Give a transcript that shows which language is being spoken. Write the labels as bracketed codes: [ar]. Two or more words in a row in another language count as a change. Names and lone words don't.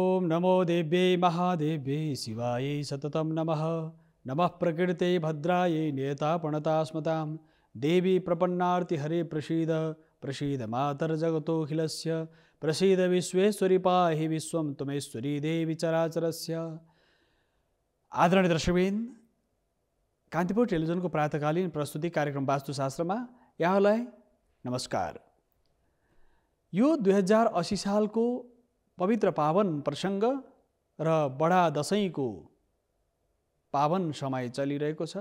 [sa] नमो देव्यै महादेव्यै शिवायै सततं नमः। नमः प्रकृते भद्रायै नियतापणता स्मतां। देवी प्रपन्नार्ति हरे प्रसीद प्रसीद मातर्जगतोऽखिलस्य। प्रसीद विश्वेश्वरी पाहि विश्वं त्वमेश्वरी देवी चराचरस्य। [ne] आदरणीय दर्शकवृन्द, कान्तिपुर टेलिभिजनको प्रातकालीन प्रस्तुति कार्यक्रम वास्तुशास्त्रमा यहाँलाई नमस्कार। यो 2080 सालको पवित्र पावन प्रसङ्ग र बडा दशैंको पावन समय चलिरहेको छ।